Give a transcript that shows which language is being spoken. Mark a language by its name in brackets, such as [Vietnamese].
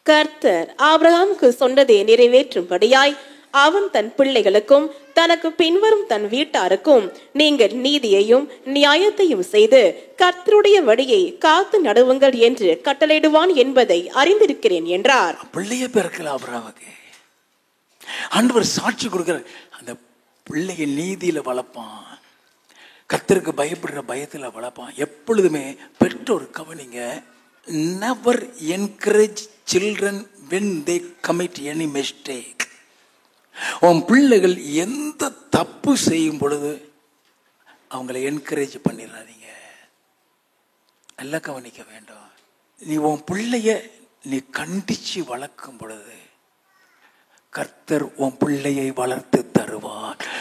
[Tamil] கர்த்தர் ஆபிரகாமுக்கு சொன்னதை நிறைவேற்றும்படியாய் அவன் தன் பிள்ளைகளுக்கும் தனக்கு பின்வரும் தன் வீட்டாருக்கும் நீங்கள் நீதியையும் நியாயத்தையும் செய்து கர்த்தருடைய வழியை காத்து நடுவுங்கள் என்று கட்டளையிடுவான் என்பதை அறிந்திருக்கிறேன் என்றார். பிள்ளைய பிறக்கல ஆபிரகாமுக்கு. ஆண்டவர் சாட்சி கொடுக்கிறார். அந்த பிள்ளைய நீதியில வளர்ப்பான், கர்த்தருக்கு பயப்படுற பயத்துல வளர்ப்பான். எப்பொழுதுமே பெற்றோர் கவனிங்க, [English] never encourage children when they commit any mistake. [Tamil] உன் பிள்ளைகள் எந்த தப்பு செய்யும் பொழுது அவங்களை என்கரேஜ் பண்ணிடாதீங்க. நல்லா கவனிக்க வேண்டும். நீ உன் பிள்ளைய நீ கண்டிச்சு வளர்க்கும் பொழுது கர்த்தர் உன் பிள்ளையை வளர்த்து தருவார்.